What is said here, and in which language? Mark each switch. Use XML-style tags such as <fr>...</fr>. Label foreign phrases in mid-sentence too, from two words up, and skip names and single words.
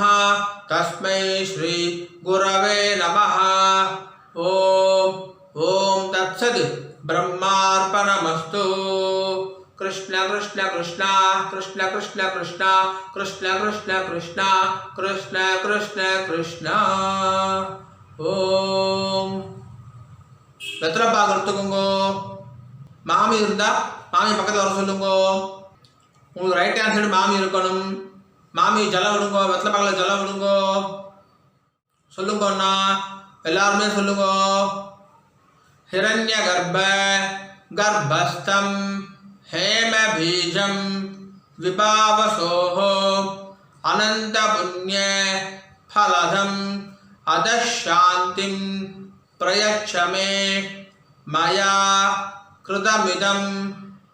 <sa>तस्मै श्री गुरवे नमः ओम ओम तत्सत् ब्रह्मार्पणमस्तु कृष्ण कृष्ण कृष्ण कृष्ण कृष्ण कृष्ण कृष्ण कृष्ण कृष्ण कृष्ण कृष्ण कृष्ण ओम</sa> <ta>வெத்தலை பாக்கு எடுத்துக்கோங்க. மாமி இருந்தா மாமி பக்கத்தில் வர சொல்லுங்க. உங்களுக்கு</ta> <en>right hand side</en> <ta>மாமி இருக்கணும். மாமி ஜலம் விடுங்க, வெத்தலை பாக்கில் ஜலம் விடுங்க. சொல்லுங்க அண்ணா, எல்லாருமே சொல்லுங்க.</ta> <sa>हिरण्यगर्भ गर्भस्थं हेमबीजं विभावसोः अनन्तपुण्य फलदं अधः शान्तिं प्रयच्छ मे मया कृतमिदं</sa>